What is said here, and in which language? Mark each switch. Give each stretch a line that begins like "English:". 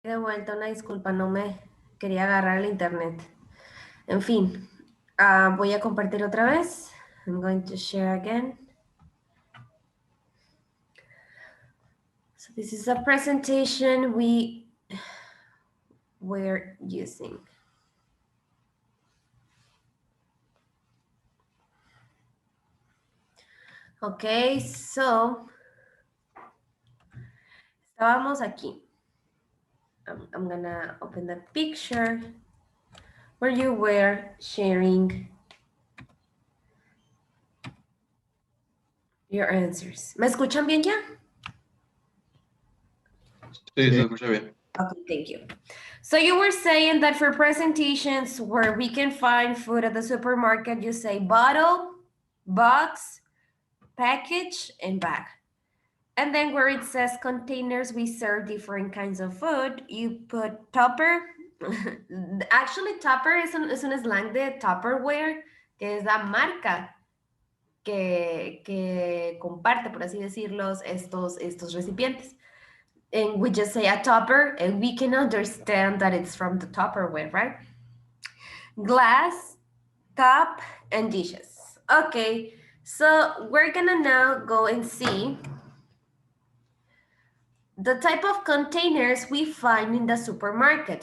Spanish: De vuelta, una disculpa, no me quería agarrar el internet. En fin, voy a compartir otra vez.
English: I'm going to share again. So this is a presentation we're using. Okay, so
Spanish: estábamos aquí.
English: I'm gonna open the picture where you were sharing your answers.
Spanish: ¿Me escuchan bien ya? Sí, se escucha bien.
English: Okay, thank you. So you were saying that for presentations where we can find food at the supermarket, you say bottle, box, package, and bag. And then where it says containers, we serve different kinds of food. You put tupper.
Spanish: Actually, tupper es un slang de Tupperware, que es la marca que comparte, por así decirlo, estos recipientes.
English: And we just say a topper, and we can understand that it's from the Tupperware, right? Glass, cup, and dishes. Okay, so we're gonna now go and see the type of containers we find in the supermarket.